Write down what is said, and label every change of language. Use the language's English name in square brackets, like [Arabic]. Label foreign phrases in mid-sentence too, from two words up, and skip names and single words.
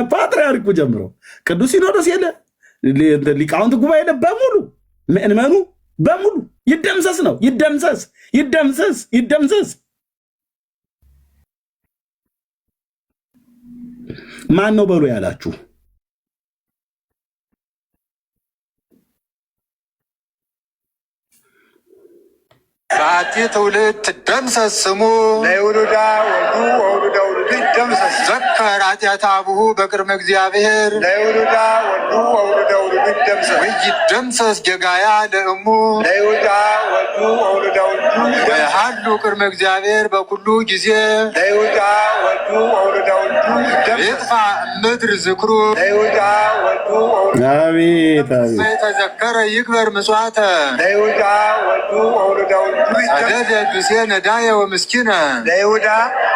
[Amharic] ጀምሮ ቅዱስ ሲኖዶስ የለ ሊቃውንት ጉባኤ የለ በሙሉ ምእመኑ በሙሉ ይደምሰስ ነው። ይደምሰስ ይደምሰስ ይደምሰስ። ማን ነው በሉ ያላችሁ? [Geez] በአቲ ትውልድ ትደምሰስ ስሙ ለይሁዳ ወልዱ ወውሉደ ውሉዱ ይደምሰስ። ዘከር ኃጢአተ አቡሁ በቅድመ እግዚአብሔር ለይሁዳ ወልዱ ወውሉደ ውሉዱ ይደምሰስ። ወይደምሰስ ጌጋያ ለእሙ ለይሁዳ ወልዱ ወውሉደ ውሉዱ ወይሃሉ ቅድመ እግዚአብሔር በኩሉ ጊዜ ለይሁዳ ወልዱ ወውሉደ ውሉዱ ይደምሰስ። ይጥፋ ምድር ዝክሩ ለይሁዳ ወልዱ ወውሉደ [Amharic] አቤት አቤት። [Geez] ተዘከረ ይክበር ምጽዋተ ለይሁዳ ወልዱ ወውሉደ ውሉዱ ሰደደ ብእሴ ነዳየ ወምስኪነ ለይሁዳ